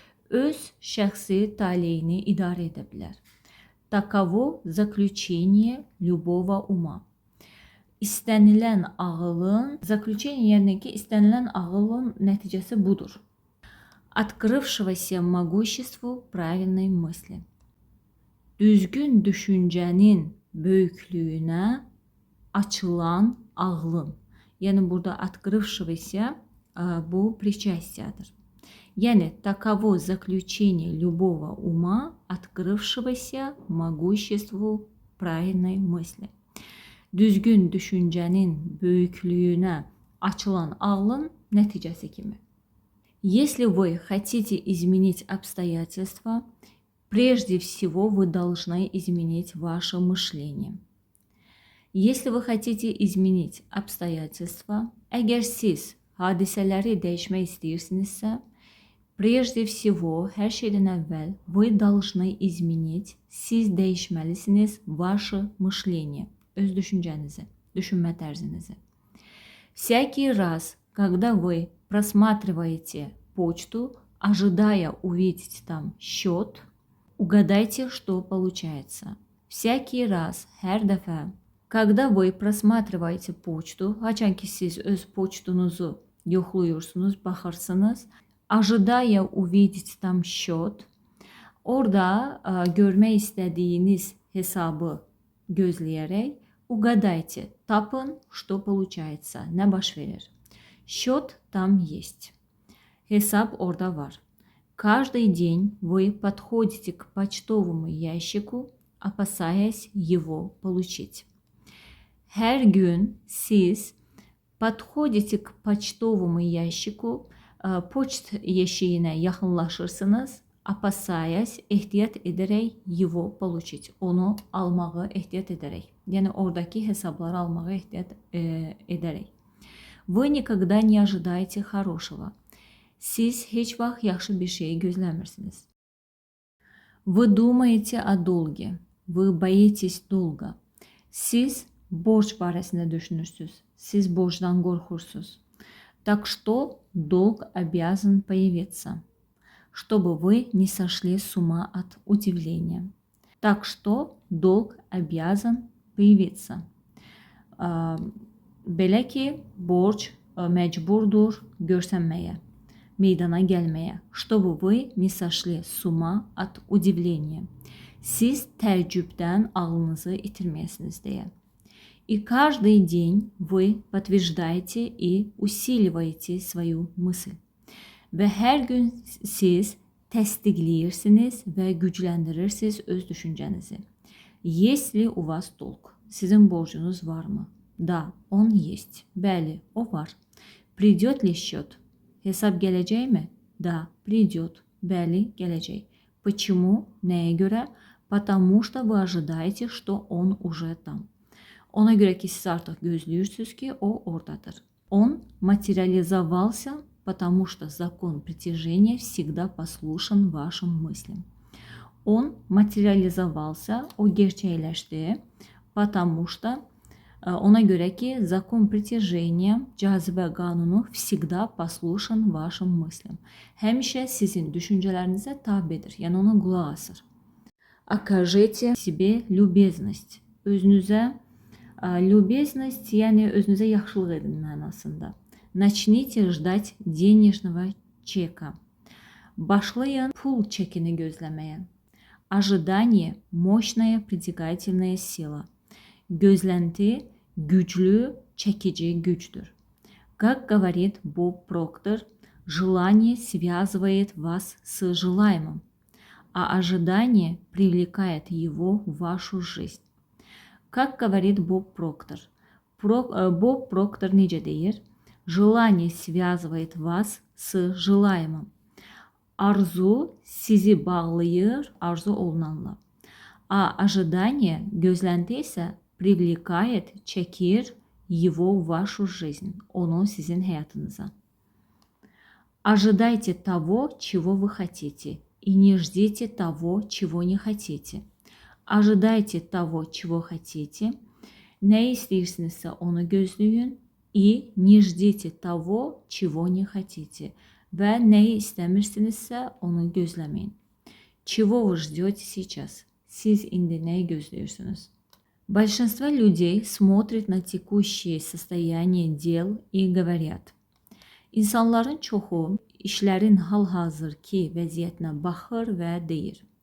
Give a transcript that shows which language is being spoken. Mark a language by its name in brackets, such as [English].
[Azerbaijani] Öz şəxsi taleyini idarə edə bilər. [Russian] Таково заключение любого ума. [Azerbaijani] İstənilən ağılın, заключение yəni ki, istənilən ağılın nəticəsi budur. [Russian] Открывшегося могуществу правильной мысли. [Azerbaijani] Düzgün düşüncənin böyüklüyünə açılan ağlın. Yəni burada открывшегося bu причастияdır. [Russian] Yəni таково заключение любого ума, открывшегося могуществу правильной мысли. [Azerbaijani] Düzgün düşüncənin böyüklüyünə açılan ağlın nəticəsi kimi. [Russian] Если вы хотите изменить обстоятельства, прежде всего вы должны изменить ваше мышление. Если вы хотите изменить обстоятельства, [Azerbaijani] əgər siz hadisələri dəyişmək istəyirsinizsə, [Russian] прежде всего, [Azerbaijani] hər şeydən əvvəl, [Russian] вы должны изменить, [Azerbaijani] siz dəyişməlisiniz [Russian] ваше мышление. [Azerbaijani] Öz düşüncənizi, düşünmə tərzinizi. [Russian] Всякий раз, когда вы просматриваете почту, ожидая увидеть там счет, угадайте, что получается. Всякий раз, [Azerbaijani] hər dəfə, [Russian] когда вы просматриваете почту, [Azerbaijani] haçan ki siz öz почтуnuzu yoxluyursunuz, baxırsınız, [Russian] ожидая увидеть там счет, [Azerbaijani] orada görmək istədiyiniz hesabı gözləyərək, [Russian] угадайте, [Azerbaijani] tapın, [Russian] что получается, [Azerbaijani] nə baş verir. [Russian] Счет там есть. [Azerbaijani] Hesab orada var. [Russian] Каждый день вы подходите к почтовому ящику, опасаясь его получить. [Azerbaijani] Hər gün siz [Russian] подходите к почтовому ящику, [Azerbaijani] poçt yeşiyinə yaxınlaşırsınız, [Russian] опасаясь, [Azerbaijani] ehtiyat edərək [Russian] его получить, [Azerbaijani] onu almağı ehtiyat edərək. Yəni oradakı hesabları almağı ehtiyat edərək. [Russian] Вы никогда не ожидаете хорошего. [Azerbaijani] Siz heç vaxt yaxşı bir şey gözləmirsiniz. [Russian] Вы думаете о долге. Вы боитесь долга. [Azerbaijani] Siz borc barəsində düşünürsünüz. Siz borcdan qorxursunuz. [Russian] Так что долг обязан появиться, чтобы вы не сошли с ума от удивления. Так что долг обязан появиться. [Azerbaijani] Belə ki, borc məcburdur görsənməyə, meydana gəlməyə. [Russian] Чтобы вы не сошли с ума от удивления. [Azerbaijani] Siz təəccübdən ağlınızı itirməyəsiniz deyə. [Russian] И каждый день вы подтверждаете и усиливаете свою мысль. [Azerbaijani] Və hər gün siz təsdiqləyirsiniz və gücləndirirsiniz öz düşüncənizi. [Russian] Если у вас долг. [Azerbaijani] Sizin borcunuz varmı? [Russian] Да, он есть. [Azerbaijani] Bəli, o var. [Russian] Придет ли счет? [Azerbaijani] Hesab gələcəkmi? [Russian] Да, придет. [Azerbaijani] Bəli, gələcək. [Russian] Почему? [Azerbaijani] Nəyə görə? [Russian] Потому что вы ожидаете, что он уже там. [Azerbaijani] Ona görə ki, siz artıq gözləyirsiniz ki, o oradadır. [Russian] Он материализовался, потому что закон притяжения всегда послушен вашим мыслям. Он материализовался, [Azerbaijani] o gerçəkləşdi, [Russian] потому что [Azerbaijani] ona görə ki, [Russian] закон притяжения, [Azerbaijani] cazibə qanunu [Russian] всегда послушен вашим мыслям. [Azerbaijani] Həmişə sizin düşüncələrinizə tabedir, yəni ona qulaq asır. [Russian] Окажите себе любезность. [Azerbaijani] Özünüzə любезность, yəni özünüzə yaxşılıq edin mənasında. [Russian] Начните ждать денежного чека. [Azerbaijani] Başlayın pul çekini gözləməyə. [Russian] Ожидание – мощная притягательная сила. [Azerbaijani] Gözlenti güclü, çekici güçtür. [Russian] Как говорит Боб Проктор, желание связывает вас с желаемым, а ожидание привлекает его в вашу жизнь. Как говорит Боб Проктор. Боб Проктор [Azerbaijani] necə deyir? [Russian] Желание связывает вас с желаемым. [Azerbaijani] Arzu sizi bağlayır arzu olunanla. [Russian] А ожидание, [Azerbaijani] gözlenti isə [Russian] привлекает, [Azerbaijani] çəkir [Russian] его в вашу жизнь. [Azerbaijani] Onu sizin həyatınıza. [Russian] Ожидайте того, чего вы хотите, и не ждите того, чего не хотите. Ожидайте того, чего хотите. [Azerbaijani] Nə istəyirsinizsə onu gözləyin. [Russian] И не ждите того, чего не хотите. [Azerbaijani] Və nəyi istəmirsinizsə onu gözləməyin. [Russian] Чего вы ждете сейчас? [Azerbaijani] Siz indi nəyi gözləyirsiniz? [Russian] Большинство людей смотрят на текущее состояние дел и говорят. [Azerbaijani] İnsanların çoxu işlərin hal-hazırki vəziyyətinə baxır və deyir.